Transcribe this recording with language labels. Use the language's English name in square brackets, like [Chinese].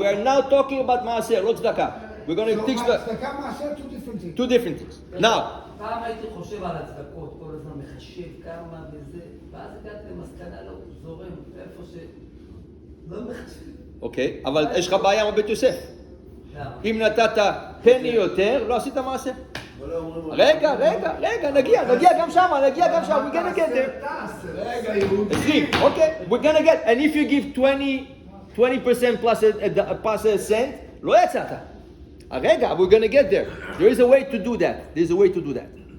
[English] We are now talking about maaser, not tzedakah. We're going to teach tzedakah, maaser, two different things. Now, [Hebrew] פעם הייתי חושב על הצדקות, כל הזמן מחשב כמה וזה, ואז הגעתי למסקנה, לא, זורם, איפה לא מחשב. אוקיי, אבל יש לך בעיה עם בית יוסף. אם נתת פני יותר, לא עשית מעשה. רגע, נגיע גם שם, [English] we're gonna get there. 20, okay, we're gonna get, and if you give 20% plus a cent, [Hebrew] לא יצאת. רגע, [English] we're gonna get there. There is a way to do that.